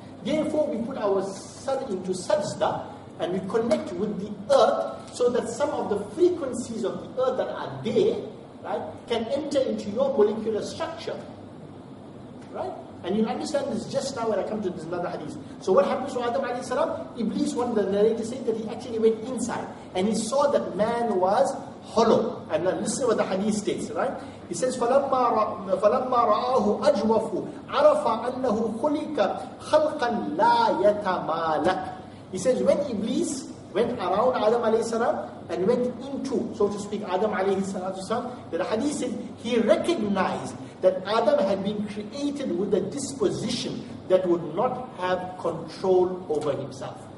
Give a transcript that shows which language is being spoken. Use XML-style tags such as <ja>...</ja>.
<en>Therefore, we put our sun into sajda and we connect with the earth so that some of the frequencies of the earth that are there, right, can enter into your molecular structure. Right? And you'll understand this just now when I come to this another hadith. So what happens to Adam alayhi salam? Iblis, one of the narrators said that he actually went inside and he saw that man was hollow. And now listen what the hadith states, right? He says,</en> <ar>فَلَمَّا رَآهُ أَجْوَفُ عَرَفَ أَنَّهُ خُلِقَ خَلْقًا لَا يَتَمَالَكَ.</ar> <en>He says, when Iblis went around Adam alayhi salam and went into, so to speak, Adam alayhi salam, the hadith said he recognized that Adam had been created with a disposition that would not have control over himself.</en>